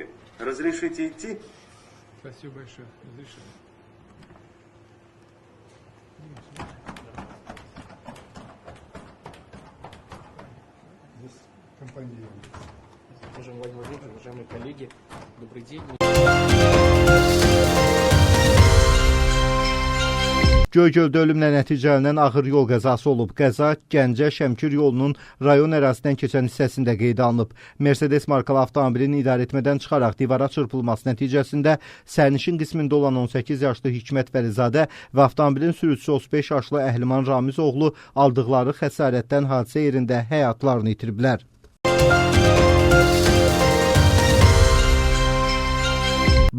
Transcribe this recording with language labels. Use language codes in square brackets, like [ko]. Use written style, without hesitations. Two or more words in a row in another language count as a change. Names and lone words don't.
[ru] Разрешите идти? Спасибо большое. Разрешаю. Уважаемый Владимир Владимирович, уважаемые коллеги, добрый день. [az] Göygöldə ölümlə nəticələnən ağır yol qəzası olub. Qəza Gəncə-Şəmkir yolunun rayon ərazisindən keçən hissəsində qeydə alınıb. Mercedes markalı avtomobilin idarəetmədən çıxaraq divara çırpılması nəticəsində sərnişin qismində olan 18 yaşlı Hikmət Vəlizadə və avtomobilin sürücüsü 35 yaşlı Əhliman Ramiz oğlu aldıqları xəsarətdən hadisə yerində həyatlarını itiriblər.